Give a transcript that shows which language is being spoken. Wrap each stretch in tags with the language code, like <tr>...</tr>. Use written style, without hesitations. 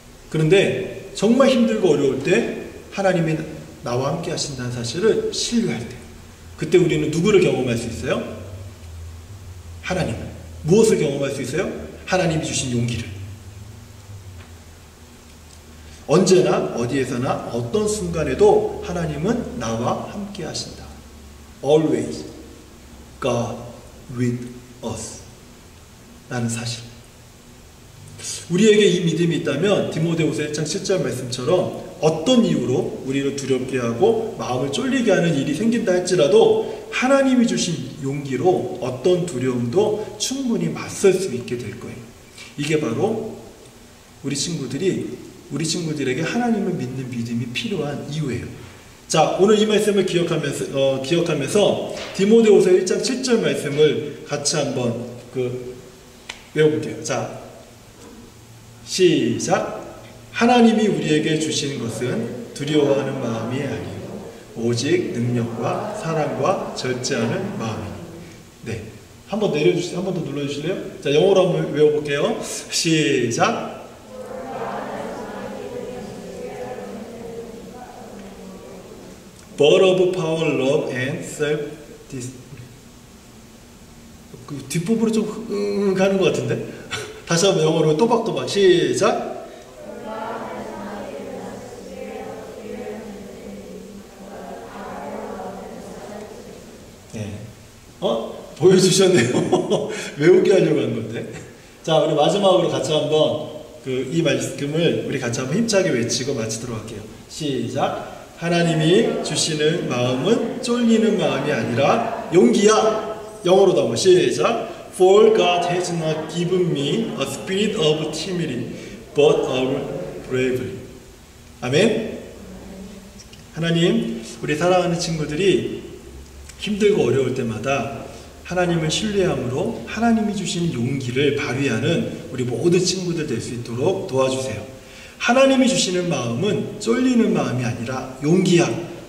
<ko>그런데 정말 힘들고 어려울 때 하나님이 나와 함께 하신다는 사실을 신뢰할 때, 그때 우리는 누구를 경험할 수 있어요? 하나님을. 무엇을 경험할 수 있어요? 하나님이 주신 용기를. 언제나 어디에서나 어떤 순간에도 하나님은 나와 함께 하신다.</ko> <en>Always God with us</en> <ko>라는 사실. 우리에게 이 믿음이 있다면 디모데후서 1장 7절 말씀처럼 어떤 이유로 우리를 두렵게 하고 마음을 쫄리게 하는 일이 생긴다 할지라도 하나님이 주신 용기로 어떤 두려움도 충분히 맞설 수 있게 될 거예요. 이게 바로 우리 친구들에게 하나님을 믿는 믿음이 필요한 이유예요. 자, 오늘 이 말씀을 기억하면서 디모데후서 1장 7절 말씀을 같이 한번 외워볼게요. 자, 시작. 하나님이 우리에게 주신 것은 두려워하는 마음이 아니요 오직 능력과 사랑과 절제하는 마음이니. 네, 한번 내려주세요. 한번 더 눌러주실래요? 자, 영어로 한번 외워볼게요. 시작.</ko> <en>But of power, love, and self-discipline.</en> <ko>그 뒷부분으로 좀 가는 것 같은데? 다시 한번 영어로 또박또박. 시작. 네. 보여주셨네요. 외우게 하려고 한 건데. 자, 우리 마지막으로 같이 한번 이 말씀을 우리 같이 한번 힘차게 외치고 마치도록 할게요. 시작. 하나님이 주시는 마음은 쫄리는 마음이 아니라 용기야. 영어로도 한번 시작.</ko> <en>For God has not given me a spirit of timidity, but of bravery.</en> <ko>아멘. 하나님, 우리 사랑하는 친구들이 힘들고 어려울 때마다 하나님을 신뢰함으로 하나님이 주시는 용기를 발휘하는 우리 모든 친구들 될 수 있도록 도와주세요. 하나님이 주시는 마음은 쫄리는 마음이 아니라 용기야.</ko>